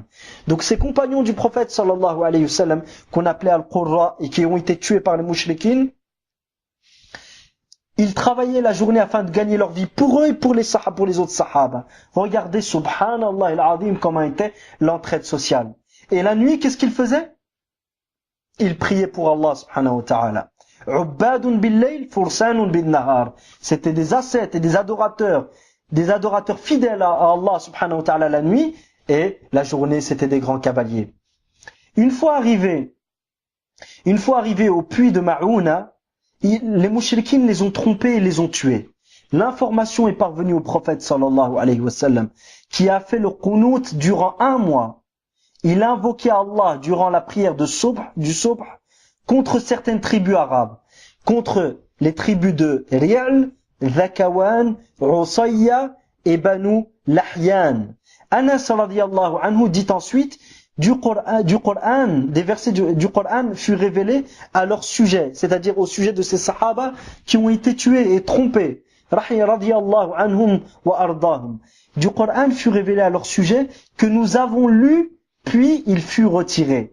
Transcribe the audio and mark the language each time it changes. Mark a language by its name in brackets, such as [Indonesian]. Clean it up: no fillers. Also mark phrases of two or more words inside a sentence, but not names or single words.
[French] Donc ces compagnons du prophète [Arabic] صلى الله عليه وسلم [French] qu'on appelait Al-Qurra et qui ont été tués par les mouchriquines, ils travaillaient la journée afin de gagner leur vie pour eux et pour les autres sahaba. Regardez, [Arabic] سبحان الله العظيم, [French] comment était l'entraide sociale. Et la nuit, qu'est-ce qu'ils faisaient? Ils priaient pour Allah [Arabic] سبحانه وتعالى. عباد بالليل فرسان بالنهار. [French] C'était des ascètes et des adorateurs fidèles à Allah [Arabic] سبحانه وتعالى [French] la nuit, et la journée, c'était des grands cavaliers. Une fois arrivés au puits de Ma'ouna, les mouchriquines les ont trompés et les ont tués. L'information est parvenue au prophète [Arabic] صلى الله عليه وسلم, [French] qui a fait le qunut durant 1 mois. Il a invoqué Allah durant la prière du subh, contre certaines tribus arabes, contre les tribus de Ri'l, Dhakawan, Usayya et Banu Lahyan. Anas [Arabic] رضي الله عنه [French] dit ensuite, des versets du Coran furent révélés à leur sujet, c'est-à-dire au sujet de ces sahaba qui ont été tués et trompés. [Arabic] رضي الله عنهم وأرضاهم. [French] Du Coran fut révélé à leur sujet que nous avons lu, puis il fut retiré.